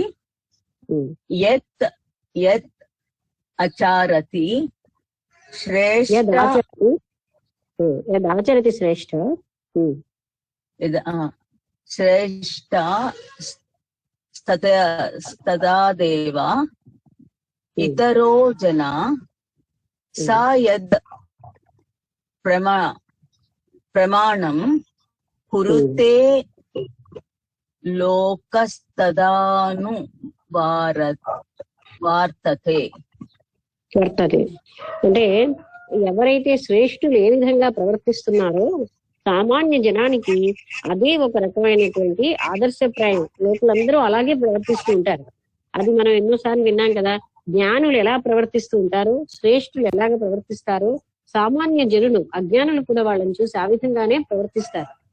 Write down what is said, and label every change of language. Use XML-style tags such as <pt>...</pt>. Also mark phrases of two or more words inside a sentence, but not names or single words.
<sa>యత్ యత్ ఆచరతి శ్రేష్ఠ, ఆచరతి శ్రేష్ఠ శ్రేష్ఠ తదా దేవ ఇతరో జన स यत् प्रमाणं कुरुते लोकस्तदनु वर्तते.</sa> <te>వర్తతే అంటే ఎవరైతే శ్రేష్ఠులు ఏ విధంగా ప్రవర్తిస్తున్నారో సామాన్య జనానికి అదే ఒక రకమైనటువంటి ఆదర్శప్రాయం. లోకులందరూ అలాగే ప్రవర్తిస్తూ ఉంటారు. అది మనం ఎన్నోసార్లు విన్నాం కదా. జ్ఞానులు ఎలా ప్రవర్తిస్తూ ఉంటారు, శ్రేష్ఠులు ఎలాగ ప్రవర్తిస్తారు, సామాన్య జనులు అజ్ఞానులు కూడా వాళ్ళని చూసి ఆ విధంగానే ప్రవర్తిస్తారు.</te>